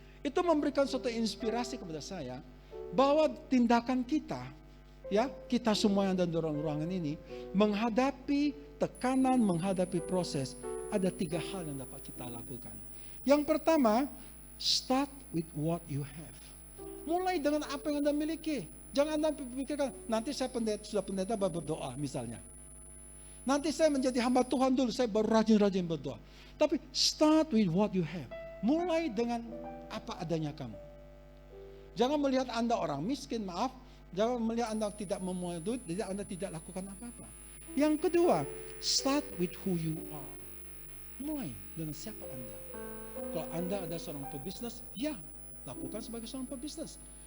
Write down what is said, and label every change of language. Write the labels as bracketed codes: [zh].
[id] Itu memberikan suatu inspirasi kepada saya bahwa tindakan kita, ya, kita semua yang ada di ruangan ini menghadapi tekanan, menghadapi proses, ada 3 hal yang dapat kita lakukan. Yang pertama, [en] start with what you have. [id] Mulai dengan apa yang Anda miliki. Jangan Anda pikirkan, nanti saya sudah pendeta baru berdoa misalnya. Nanti saya menjadi hamba Tuhan dulu, saya baru rajin-rajin berdoa. Tapi [en] start with what you have. [id] Mulai dengan apa adanya kamu. Jangan melihat Anda orang miskin, maaf. Jangan melihat Anda tidak mempunyai duit, Anda tidak lakukan apa-apa. Yang kedua, [en] start with who you are. [id] Mulai dengan siapa Anda. Kalau Anda ada seorang pebisnis, ya, lakukan sebagai seorang pebisnis.